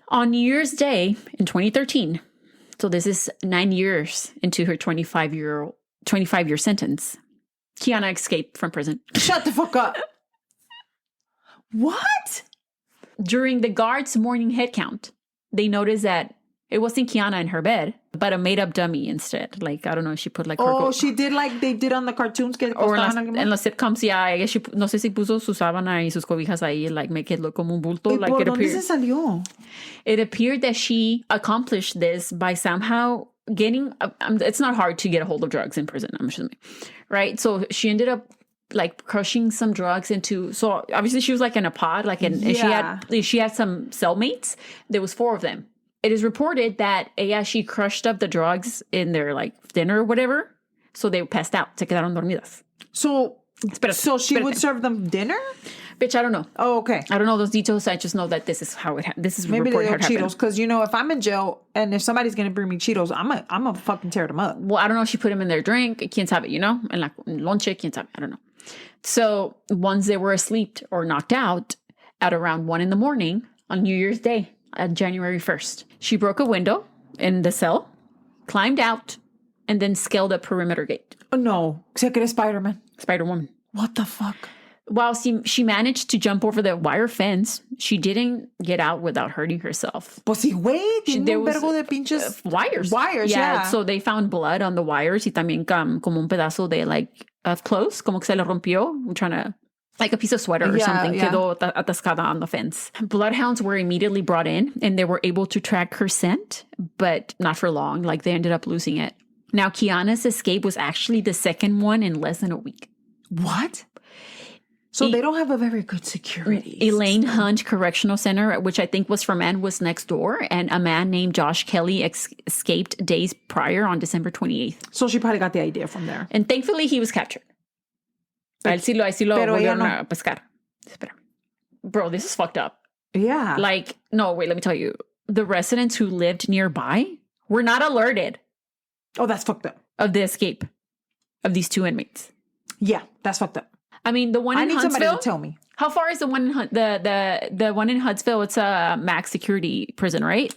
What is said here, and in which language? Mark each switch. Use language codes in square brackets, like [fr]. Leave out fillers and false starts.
[en] On New Year's Day in 2013, so this is 9 years into her 25-year sentence, Keana escaped from prison. Shut the fuck up. What? During the guards' morning head count, they noticed that it wasn't Keana in her bed, but a made-up dummy instead. Like, I don't know if she put like... she did like they did on the cartoons. Or [es] en las [en] sitcoms, yeah. I guess [es] no sé si puso su sábana y sus cobijas ahí, [en] like make it look [es] como un bulto. [en] Like, [es] ¿Por dónde se salió? [en] It appeared that she accomplished this by somehow getting... it's not hard to get a hold of drugs in prison, I'm assuming. Right? So she ended up like crushing some drugs into... So obviously she was like in a pod, like she had some cellmates. There was 4 of them. It is reported that she crushed up the drugs in their like dinner or whatever. So they passed out. [es] Se quedaron dormidas. [en] So she would serve them dinner? Bitch, I don't know. Oh, okay. I don't know those details. I just know that this is how it happened. This is maybe reported they're Cheetos. Because, if I'm in jail and if somebody's going to bring me Cheetos, I'm going to fucking tear them up. Well, I don't know if she put them in their drink. [es] Quién sabe, En la lonche, quién sabe. [en] I don't know. So once they were asleep or knocked out at around 1 a.m. on New Year's Day, January 1st, she broke a window in the cell, climbed out, and then scaled a perimeter gate. Oh, no. [es] Se cree Spider-Man. [en] Spider-Woman. What the fuck? While she managed to jump over the wire fence, she didn't get out without hurting herself. [es] Pues sí, güey. [en] There was [es] de pinches [en] wires. Wires, yeah. So they found blood on the wires [es] y también como un pedazo de [en] of clothes, [es] como que se le rompió, [en] trying to... Like a piece of sweater or something, [es] quedó atascada [en] on the fence. Bloodhounds were immediately brought in and they were able to track her scent, but not for long. Like they ended up losing it. Now, Keana's escape was actually the second one in less than a week. What? So they don't have a very good security. Elaine Hunt Correctional Center, which I think was was next door, and a man named Josh Kelly escaped days prior on December 28th. So she probably got the idea from there. And thankfully, he was captured. [es] A él sí lo volvieron a pescar. Espera. [en] Bro, this is fucked up. Yeah. Like, no, wait, let me tell you. The residents who lived nearby were not alerted. Oh, that's fucked up. Of the escape of these 2 inmates. Yeah, that's fucked up. I mean, the one in Huntsville. I need somebody to tell me. How far is the one in the one in Huntsville? It's a max security prison, right?